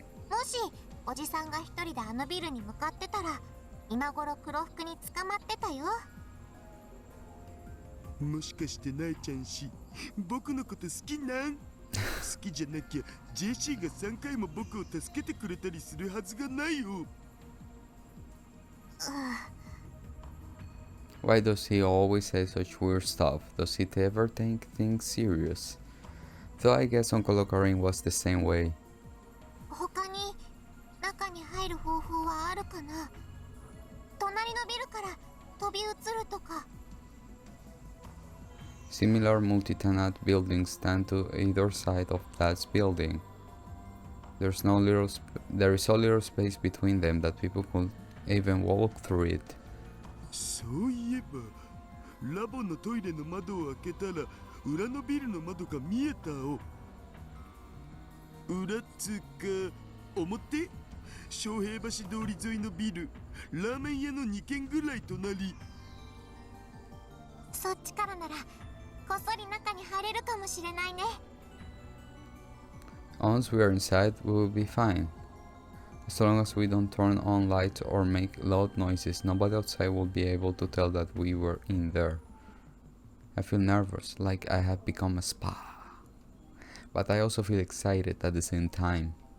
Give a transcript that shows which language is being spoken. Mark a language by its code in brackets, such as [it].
[ja] もしおじさんが一人であのビルに向かってたら、今頃黒服に捕まってたよ。もしかしてナエちゃんし、僕のこと好きなん？好きじゃなきゃ JC が3回も僕を助けてくれたりするはずがないよ。 [en] Why does he always say such weird stuff? Does he ever take things serious? Though I guess Uncle Ocarine was the same way. [ja] 他に中に入る方法はあるかな？隣のビルから飛び移るとか。 [en] Similar multi-tenant buildings stand to either side of Dad's building. There is so little space between them that people could even walk through it. [ja] そういえば、ラボのトイレの窓を開けたら裏のビルの窓が見えたお。裏つか表？昌平橋通り沿いのビル、ラーメン屋の2軒ぐらい隣。そっちからならこっそり中に入れるかもしれないね。 [en] Once we are inside, we will be fine. As long as we don't turn on lights or make loud noises, nobody outside will be able to tell that we were in there. I feel nervous, like I have become a spy. But I also feel excited at the same time.